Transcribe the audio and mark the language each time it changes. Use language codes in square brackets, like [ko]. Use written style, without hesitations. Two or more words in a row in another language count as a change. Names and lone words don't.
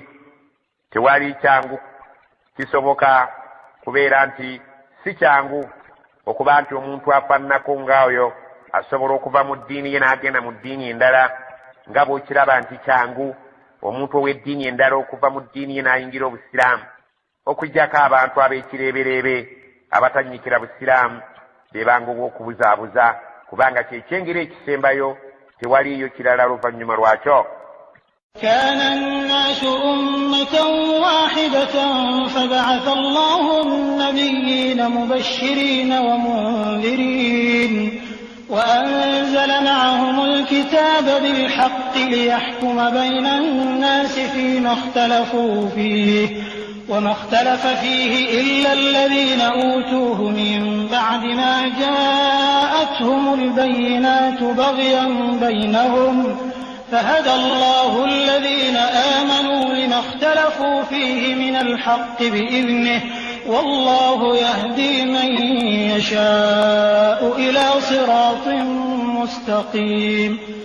[lg] Tewali kyangu kisoboka, kubeera nti si kyangu okuba nti omuntu afaananako ng'oyo asobola okuva mu ddiini ye n'agenda mu ddiini endala, nga bw'okiraba nti kyangu omuntu ow'eddiini endala okuva mu ddiini ye n'ayingira obusiraamu, okuggyako abantu ab'ekireebereebe abatanyikira busiraamu bebanga obw'okubuzaabuza, kubanga kyekyengeri ekisembayo, tewaliyo kirala luvannyuma lwakyo. [ar] كان الناس أمة واحدة فبعث الله النبيين مبشرين ومنذرين وأنزل معهم الكتاب بالحق ليحكم بين الناس فيما اختلفوا فيه وما اختلف فيه إلا الذين أوتوه من بعد ما جاءتهم البينات بغيا بينهم فهدى الله الذين آمنوا لما اختلفوا فيه من الحق بإذنه والله يهدي من يشاء إلى صراط مستقيم.